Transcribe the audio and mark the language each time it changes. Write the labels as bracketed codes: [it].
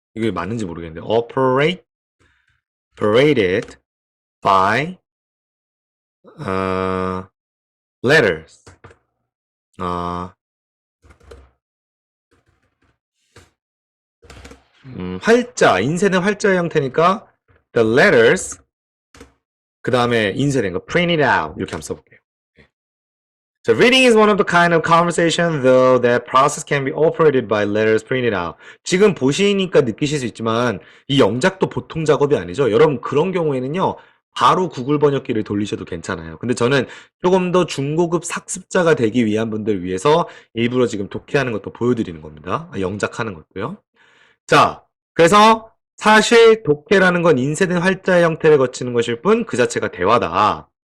[ko] 이게 맞는지 모르겠는데 [en] operated by letters. [ko] 활자, 인쇄된 활자의 형태니까 the letters 그 다음에 인쇄된 거 printed out 이렇게 한번 써볼게요. [en] So reading is one of the kind of conversation, though that process can be operated by letters printed out. [ko] 지금 보시니까 느끼실 수 있지만 이 영작도 보통 작업이 아니죠. 여러분 그런 경우에는요. 바로 구글 번역기를 돌리셔도 괜찮아요. 근데 저는 조금 더 중고급 학습자가 되기 위한 분들 위해서 일부러 지금 독해하는 것도 보여드리는 겁니다. 영작하는 것도요. 자, 그래서 사실 독해라는 건 인쇄된 활자의 형태를 거치는 것일 뿐 그 자체가 대화다.